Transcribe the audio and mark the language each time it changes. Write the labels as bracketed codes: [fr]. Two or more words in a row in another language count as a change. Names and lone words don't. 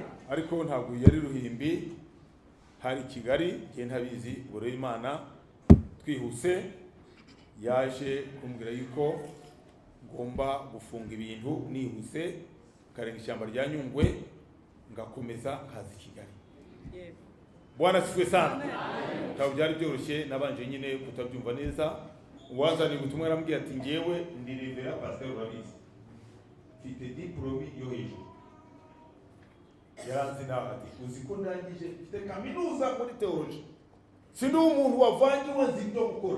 [rw] Ariko ntabwo yari Ruhimbi, hari Kigali, ngiye ntabizi. Ubwo rero Imana twihuse yaje kumbwira yuko ngomba gufunga ibintu nihuse, karenga ishyamba rya Nyungwe ngakomeza kazi Kigali. [sw] Bwana asifiwe sana. [rw] Ntabwo byari byoroshye, nabanje nyine kutabyumva neza. Uwazanye ubutumwa arambwira ati, ngewe ndi Revera Pastor Babizi, mfite diplome yo hejuru, yaranze nawe ati uzi ko ndangije mfite kaminuza muri teology, sindi umuntu wavangiwe nzi ibyo gukora.